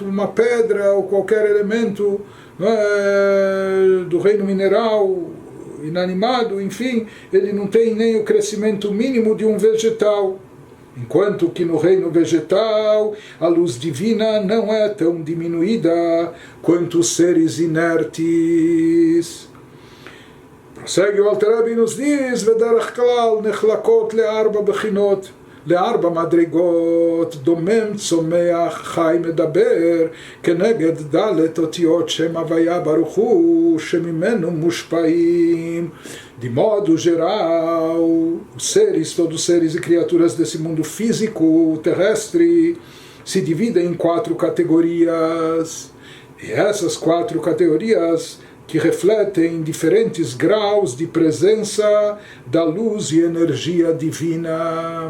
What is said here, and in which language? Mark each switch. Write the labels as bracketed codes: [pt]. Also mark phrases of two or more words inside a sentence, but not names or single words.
[pt] Uma pedra ou qualquer elemento do reino mineral, inanimado, enfim, ele não tem nem o crescimento mínimo de um vegetal. Enquanto que no reino vegetal a luz divina não é tão diminuída quanto os seres inertes. Prossegue o Alter Rebbe e nos diz: [he] ודרך כלל נחלקות לארבע בחינות, לארבע מדרגות, דומם, צומח, חי, מדבר, כנגד ד' אותיות שם הוויה ברוך הוא, שממנו מושפעים. [pt] De modo geral, os seres, todos os seres e criaturas desse mundo físico, terrestre, se dividem em 4 categorias. E essas 4 categorias que refletem diferentes graus de presença da luz e energia divina.